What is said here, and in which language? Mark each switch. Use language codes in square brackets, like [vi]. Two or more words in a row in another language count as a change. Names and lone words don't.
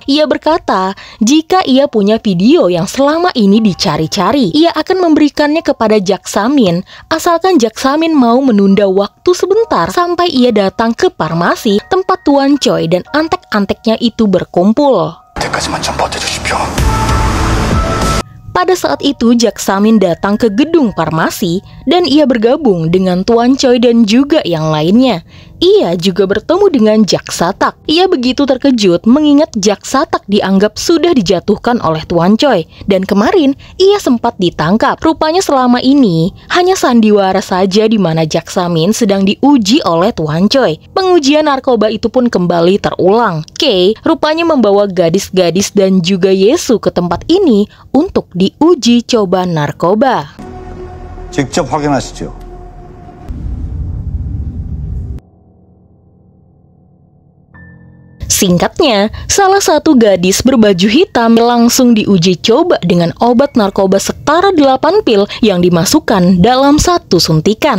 [id] Ia berkata, jika ia punya video yang selama ini dicari-cari, ia akan memberikannya kepada Jak Samin, asalkan Jak Samin mau menunda waktu sebentar sampai ia datang ke farmasi tempat Tuan Choi dan antek-anteknya itu berkumpul. [ko] 그때까지만 좀 버텨주십시오. [id] Pada saat itu, Jak Samin datang ke gedung farmasi dan ia bergabung dengan Tuan Choi dan juga yang lainnya. Ia juga bertemu dengan Jak Satak. Ia begitu terkejut mengingat Jak Satak dianggap sudah dijatuhkan oleh Tuan Choi. Dan kemarin, ia sempat ditangkap. Rupanya selama ini, hanya sandiwara saja di mana Jak Samin sedang diuji oleh Tuan Choi. Pengujian narkoba itu pun kembali terulang. Kay rupanya membawa gadis-gadis dan juga Yesu ke tempat ini untuk diuji coba narkoba. [ko] 직접 확인하시죠. [id] Singkatnya, salah satu gadis berbaju hitam langsung diuji coba dengan obat narkoba setara 8 pil yang dimasukkan dalam satu suntikan.